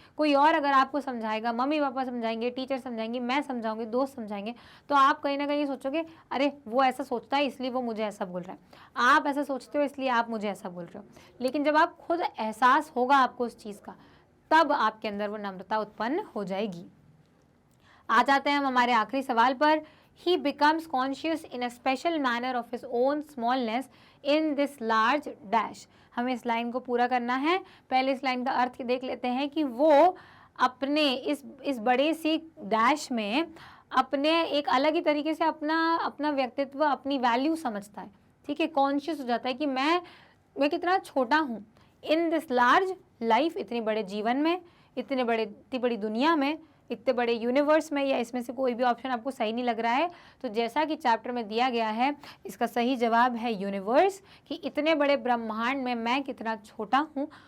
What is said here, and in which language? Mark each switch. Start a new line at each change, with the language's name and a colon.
Hindi: कोई और अगर आपको समझाएगा, मम्मी पापा समझाएंगे, टीचर समझाएंगे, मैं समझाऊंगी, दोस्त समझाएंगे, तो आप कहीं ना कहीं सोचोगे अरे वो ऐसा सोचता है इसलिए वो मुझे ऐसा बोल रहा है, आप ऐसा सोचते हो इसलिए आप मुझे ऐसा बोल रहे हो। लेकिन जब आप खुद एहसास होगा आपको उस चीज़ का, तब आपके अंदर वो नम्रता उत्पन्न हो जाएगी। आ जाते हैं हम हमारे आखिरी सवाल पर।
English: He becomes conscious in a special manner of his own smallness in this large dash।
Hindi: हमें इस लाइन को पूरा करना है। पहले इस लाइन का अर्थ देख लेते हैं कि वो अपने इस बड़े सी डैश में अपने एक अलग ही तरीके से अपना व्यक्तित्व, अपनी वैल्यू समझता है। ठीक है, कॉन्शियस हो जाता है कि मैं कितना छोटा हूँ
English: in this large life,
Hindi: इतने बड़े जीवन में, इतनी बड़ी दुनिया में, इतने बड़े यूनिवर्स में, या इसमें से कोई भी ऑप्शन आपको सही नहीं लग रहा है तो जैसा कि चैप्टर में दिया गया है, इसका सही जवाब है यूनिवर्स, कि इतने बड़े ब्रह्मांड में मैं कितना छोटा हूँ